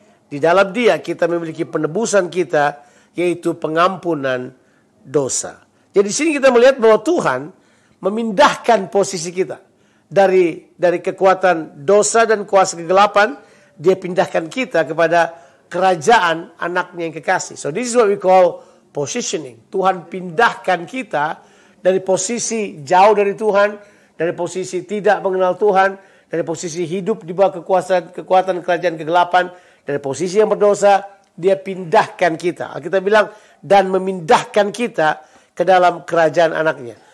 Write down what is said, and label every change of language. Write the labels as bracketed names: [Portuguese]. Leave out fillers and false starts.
[Indonesian] Di dalam Dia kita memiliki penebusan kita, yaitu pengampunan dosa. Jadi di sini kita melihat bahwa Tuhan memindahkan posisi kita dari kekuatan dosa dan kuasa kegelapan. Dia pindahkan kita kepada kerajaan anaknya yang kekasih. [English] So this is what we call positioning. [Indonesian] Tuhan pindahkan kita dari posisi jauh dari Tuhan, dari posisi tidak mengenal Tuhan, dari posisi hidup di bawah kekuatan kerajaan kegelapan, dari posisi yang berdosa. Dia pindahkan kita. Kita bilang dan memindahkan kita ke dalam kerajaan anaknya.